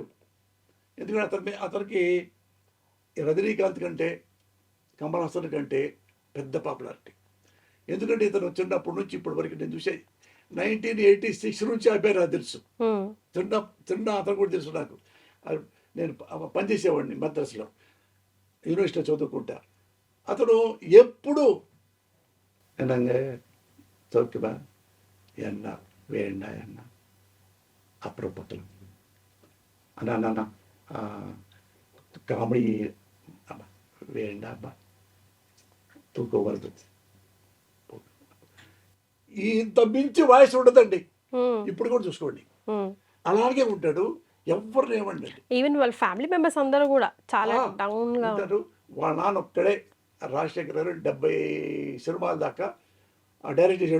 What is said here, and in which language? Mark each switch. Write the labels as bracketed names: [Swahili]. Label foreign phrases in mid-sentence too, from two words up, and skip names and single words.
[Telugu] ఎందుకంటే అతనికి రజనీకాంత్ కంటే, కమల్ హాసన్ కంటే పెద్ద పాపులారిటీ. ఎందుకంటే ఇతను చిన్నప్పటి నుంచి ఇప్పటి వరకు నేను చూసే 1986 నుంచి అబ్బాయి నాకు తెలుసు. హ్మ్. చిన్న అతను కూడా తెలుసు నాకు. నేను పనిచేసేవాడిని మద్రాసులో, యూనివర్సిటీలో చదువుకుంటా. అతను ఎప్పుడు [Tamil] என்னங்க சௌக்கியமா என்ன வேண்டா என்ன அப்புறம் பார்க்கலாம் அண்ணா காமெடி வேண்டாம்பா [Telugu] తూకం వరదు. ఇంత మించి వాయిస్ ఉండదండి. హ్మ్. ఇప్పుడు కూడా చూసుకోండి, హ్మ్. అలాగే ఉంటాడు. ఎవరిని ఏమండి ఈవెన్ వాళ్ళ [English] family members [Telugu] అందరూ కూడా చాలా డౌన్ గా ఉంటారు. వాళ్ళ నాన్న ఒక్కడే రాజశేఖర్ గారు 70 సినిమాల దాకా డైరెక్ట్ చేశాడు.